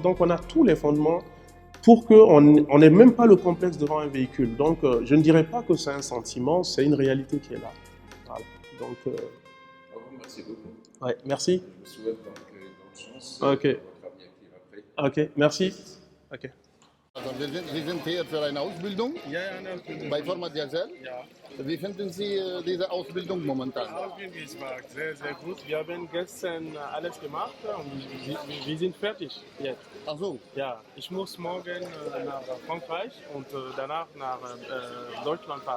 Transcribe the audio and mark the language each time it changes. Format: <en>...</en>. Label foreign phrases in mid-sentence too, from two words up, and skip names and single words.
<fr>Donc, on a tous les fondements pour qu'on n'ait même pas le complexe devant un véhicule. Donc, je ne dirais pas que c'est un sentiment, c'est une réalité qui est là. Voilà. Donc, Merci beaucoup. ouais, merci. Je vous souhaite donc bonne chance Ok. pour votre avenir après. Ok, merci. Ok.</fr> <de>Also Sie sind hier für eine Ausbildung Ja, eine Ausbildung. bei Forma Diesel. Ja. Wie finden Sie diese Ausbildung momentan? Ausbildung war sehr, sehr gut. Wir haben gestern alles gemacht und wir sind fertig jetzt. Ach so, Ja, ich muss morgen nach Frankreich und danach nach Deutschland fahren.</de>